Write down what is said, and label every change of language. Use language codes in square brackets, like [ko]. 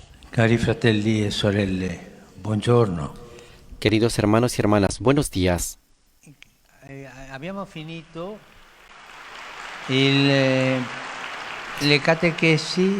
[it] Cari fratelli e sorelle, buongiorno. [es] Queridos hermanos y hermanas, buenos días. [it] Abbiamo finito le catechesi.